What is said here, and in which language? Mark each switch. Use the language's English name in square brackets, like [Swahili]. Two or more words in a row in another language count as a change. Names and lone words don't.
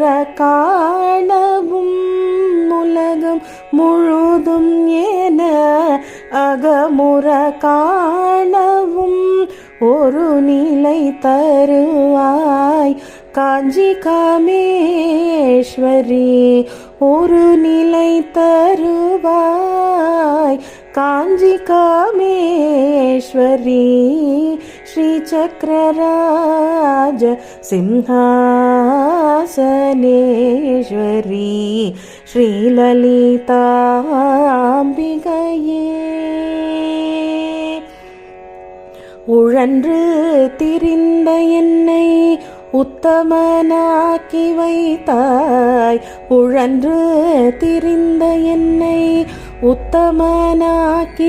[Tamil] காணவும் உலகம் முழுதும் என அகமுற காணவும் ஒரு நிலை தருவாய் காஞ்சி காமேஸ்வரி ஒரு நிலை தருவாய் காஞ்சி காமேஸ்வரி [Sanskrit] श्रीचक्रराज सिंहासनेश्वरी श्रीललिताम्बिकये [Tamil] உழன்று திரிந்த என்னை உத்தமனாக்கி வைத்தாய் உழன்று திரிந்த என்னை உத்தமனாக்கி